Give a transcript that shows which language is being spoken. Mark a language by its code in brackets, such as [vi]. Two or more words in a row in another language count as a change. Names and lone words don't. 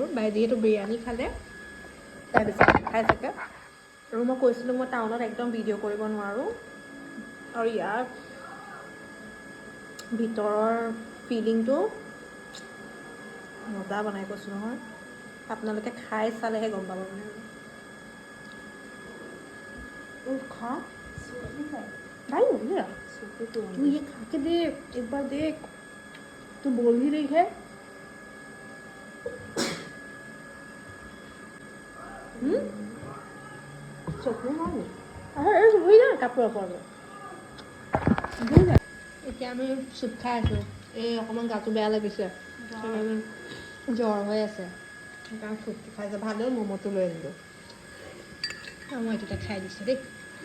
[as] বাই যিহেতু বিৰিয়ানী খালে, তাই বেছিকৈ খাই থাকে। আৰু মই কৈছিলোঁ মই টাউনত একদম ভিডিঅ' কৰিব নোৱাৰোঁ, আৰু ইয়াৰ ভিতৰৰ ফিলিংটো মজা বনাই কৈছোঁ নহয়। আপোনালোকে খাই চালেহে গম পাব মানে। [hi] खा भाई हो गया तू ये खा के देख, एक बार देख, तू बोल ही रही है। चटनी मारो वही ना [as] कापोर এতিয়া আমি চুপ খাই আছোঁ। এই অকণমান গাটো বেয়া লাগিছে, জ্বৰ হৈ আছে, সেইকাৰণে চুপটো খাইছে। ভালেও ম'ম'টো লৈ আনিলোঁ, মই এইটোতে খাই দিছোঁ দেই।